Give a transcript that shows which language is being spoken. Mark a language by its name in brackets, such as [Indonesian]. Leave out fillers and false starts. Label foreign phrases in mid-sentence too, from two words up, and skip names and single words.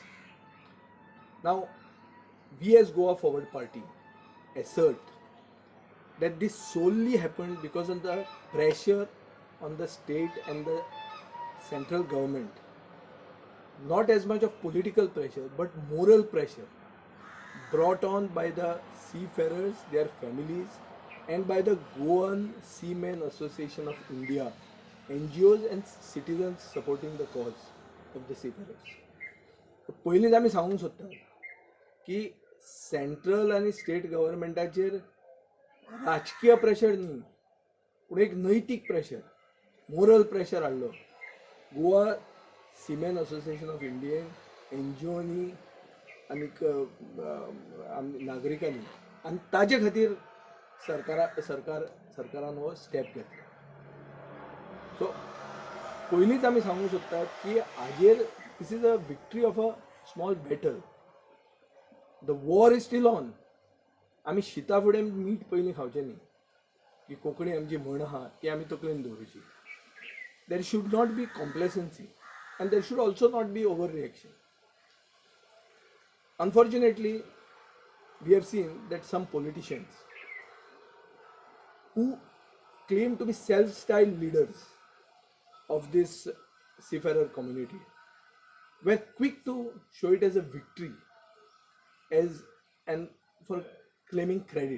[English] Now, we as Goa Forward Party assert that this solely happened because of the pressure on the state and the central government, not as much of political pressure but moral pressure brought on by the seafarers, their families, and by the Goan Seamen Association of India, NGOs and citizens supporting the cause of the seafarers. [Konkani] पयलींच आमी सांगूंक सोदतात की सेंट्रल आनी स्टेट गव्हर्मेंटाचेर राजकीय प्रेशर न्ही पूण एक नैतीक प्रेशर [English] moral pressure [Konkani] हाडलो गोवा सिमेन असोसिएशन ऑफ इंडियन एनजीओनी आनीक नागरिकांनी आनी ताजे खातीर सरकारान हो स्टेप घेतलो. सो पयलींच आमी सांगूंक सोदतात की हाजेर [English] this is a victory of a small battle. the war is still on. [Konkani] आमी शिता फुडें मीठ पयलीं खावचें न्ही की कोंकणी आमची म्हण आहा ती आमी तकलेन दवरची. [English] there should not be complacency and there should also not be overreaction. Unfortunately, we have seen that some politicians who claim to be self-styled leaders of this seafarer community were quick to show it as a victory as and for claiming credit.